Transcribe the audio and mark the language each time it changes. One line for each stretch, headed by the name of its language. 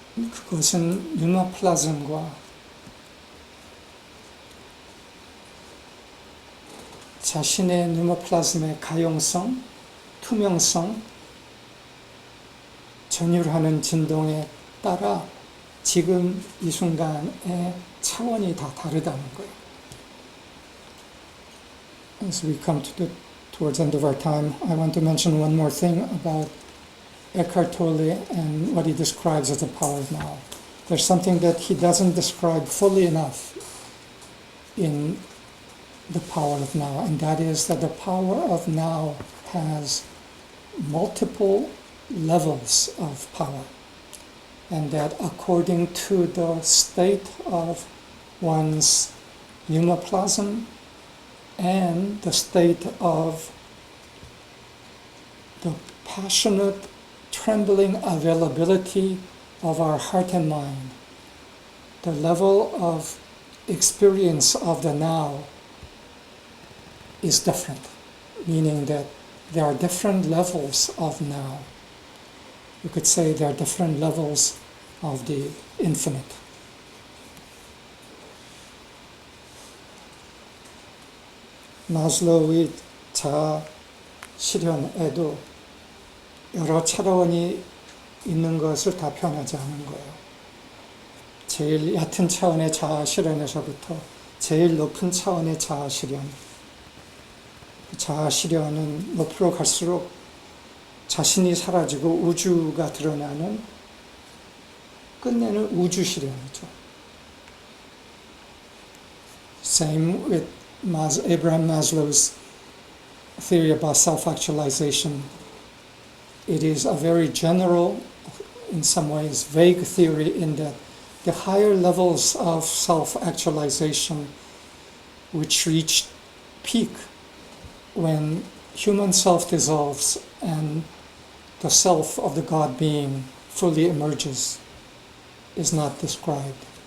Korean: 그것은 뉴마플라즘과 자신의 뉴마플라즘의 가용성, 투명성, 전율하는 진동에 따라 지금 이 순간의 차원이 다 다르다는 거예요.
English: As we come towards the end of our time, I want to mention one more thing about Eckhart Tolle and what he describes as the power of now. There's something that he doesn't describe fully enough in the power of now, and that is that the power of now has multiple levels of power, and that according to the state of one's pneumoplasm and the state of the passionate, trembling availability of our heart and mind, the level of experience of the now is different, meaning that there are different levels of now. You could say there are different levels of the infinite.
Korean: 마슬로우의 자아 실현에도 여러 차원이 있는 것을 다 표현하지 않은 거예요. 제일 얕은 차원의 자아 실현에서부터 제일 높은 차원의 자아 실현. 자아 실현은 높이로 갈수록 자신이 사라지고 우주가 드러나는 끝내는 우주 실현이죠.
English: Same with Abraham Maslow's theory about self-actualization. It is a very general, in some ways vague theory in that the higher levels of self-actualization which reach peak when human self dissolves and the self of the God being fully emerges is not described.